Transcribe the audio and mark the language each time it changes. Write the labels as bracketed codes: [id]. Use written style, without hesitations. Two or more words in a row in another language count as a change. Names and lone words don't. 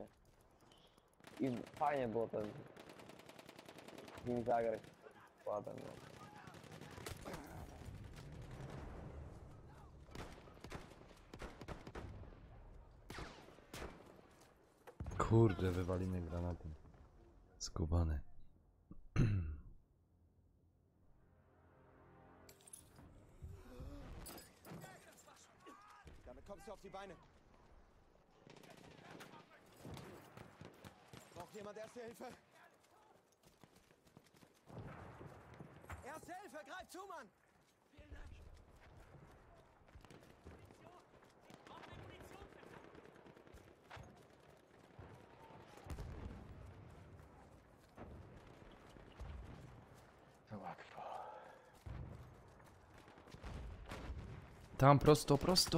[pl] I fajnie było ten z nim zagrać składem, no. Kurde, wywali mnie granatem. Skubany. [de] Damit kommst du auf die Beine. Braucht jemand Erste Hilfe? Erste Hilfe, greif zu, Mann! Vielen Dank. [pl] To łatwo. Tam prosto, prosto!